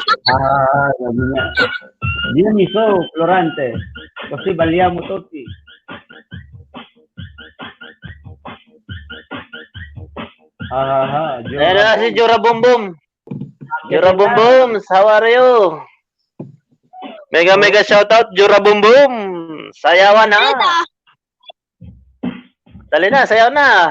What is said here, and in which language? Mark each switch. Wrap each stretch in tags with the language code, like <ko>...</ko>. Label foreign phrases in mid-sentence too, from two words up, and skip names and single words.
<tl>Sabi niya.</tl> <it>Dio mi so, Florante. Così balliamo tutti.</it> <tl>Ayan na si Jura Boom Boom.</tl> <en>Jura Boom Boom, how are you? Mega shoutout, Jura Boom Boom.</en> <tl>Sayawan na. Dali na, sayaw na.</tl>